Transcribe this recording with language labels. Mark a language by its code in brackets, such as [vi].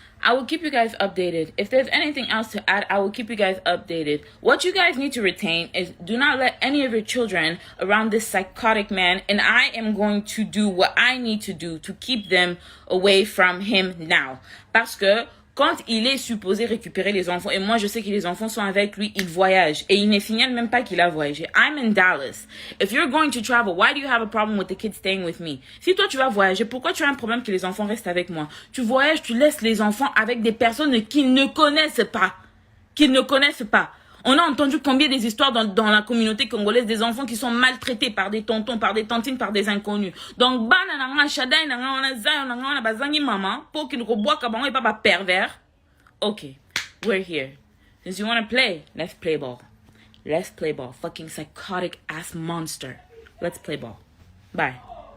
[en] I will keep you guys updated. If there's anything else to add, I will keep you guys updated. What you guys need to retain is do not let any of your children around this psychotic man, and I am going to do what I need to do to keep them away from him now. [fr] Parce que quand il est supposé récupérer les enfants, et moi je sais que les enfants sont avec lui, il voyage. Et il ne signale même pas qu'il a voyagé. [en] I'm in Dallas. If you're going to travel, why do you have a problem with the kids staying with me? [fr] Si toi tu vas voyager, pourquoi tu as un problème que les enfants restent avec moi? Tu voyages, tu laisses les enfants avec des personnes qu'ils ne connaissent pas. Qu'ils ne connaissent pas. On a entendu combien des histoires dans la communauté congolaise des enfants qui sont maltraités par des tontons, par des tantines, par des inconnus. Donc, maman, pour qu'ils ne reboient et pas pervers. [en] Okay, we're here. Since you want to play, let's play ball. Let's play ball. Fucking psychotic ass monster. Let's play ball. Bye.